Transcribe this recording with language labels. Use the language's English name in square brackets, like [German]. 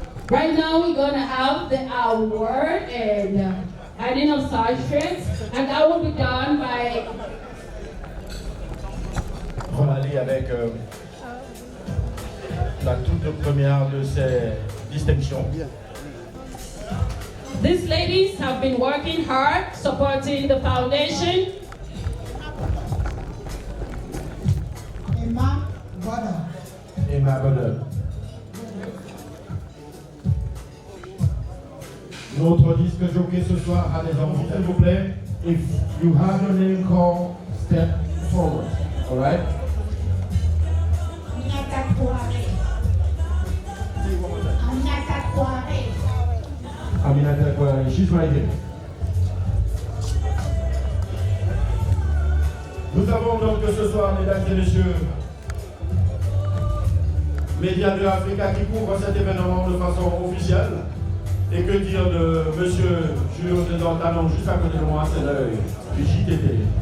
[English] Right now we're going to have the award and handing of certificates, and that will be done by... [French] On va aller avec la toute première de ces distinctions. [English] These ladies have been working hard supporting the foundation. Emma Bonheur. Emma Bonheur. [French] Notre disque jockey ce soir a des envies, s'il vous plaît. [English] If you have your name called, step forward. All right? Aminata Kouare. Aminata Kouare. Aminata Kouare, she's right here. [French] Nous avons donc ce soir, mesdames et messieurs, Médias de l'Afrique qui couvre cet événement de façon officielle. Et que dire de monsieur Julio Desortanon juste à côté de moi, c'est l'œil du JTT.